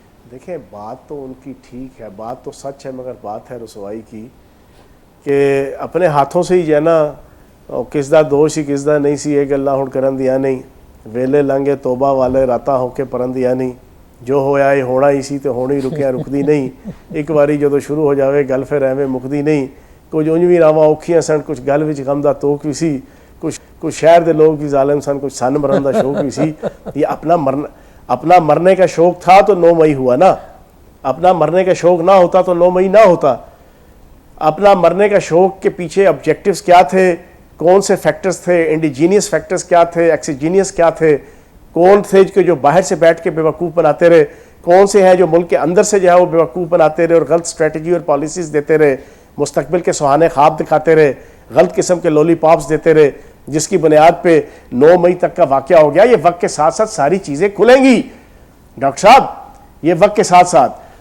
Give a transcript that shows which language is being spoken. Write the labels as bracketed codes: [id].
[ur] دیکھیں بات تو ان کی ٹھیک ہے, بات تو سچ ہے, مگر بات ہے رسوائی کی کہ اپنے ہاتھوں سے ہی جو ہے نا [pa] کس دا دوش ہی کس دا نہیں سی ایک اللہ ہوں کرن دیا نہیں, ویلے لنگے توبہ والے راتا ہو کے پرن دیا نہیں, جو ہویا یہ ہونا ہی سی تو ہونی رکیا رکدی نہیں, ایک باری جدو شروع ہو جاوے گل پھر ایویں مکدی نہیں. کچھ اونج بھی راواں اوکھیاں سن, کچھ گل وچ غم دا توک بھی سی, کچھ شہر دے لوگ بھی ظالم سن, کچھ سن مرن دا شوق بھی سی. [ur] یہ اپنا مرنے کا شوق تھا تو 9 مئی ہوا نا, اپنا مرنے کا شوق نہ ہوتا تو 9 مئی نہ ہوتا. اپنا مرنے کا شوق کے پیچھے آبجیکٹیوز کیا تھے, کون سے فیکٹرز تھے, انڈیجینیس فیکٹرز کیا تھے, ایکسیجینیس کیا تھے, کون تھے کہ جو باہر سے بیٹھ کے بیوقوف بناتے رہے, کون سے ہیں جو ملک کے اندر سے جو ہے وہ بیوقوف بناتے رہے اور غلط اسٹریٹجی اور پالیسیز دیتے رہے, مستقبل کے سہانے خواب دکھاتے رہے, غلط قسم کے لولی پاپس دیتے رہے, جس کی بنیاد پہ 9 مئی تک کا واقعہ ہو گیا. یہ وقت کے ساتھ ساتھ ساری چیزیں کھلیں گی ڈاکٹر صاحب, یہ وقت کے ساتھ ساتھ.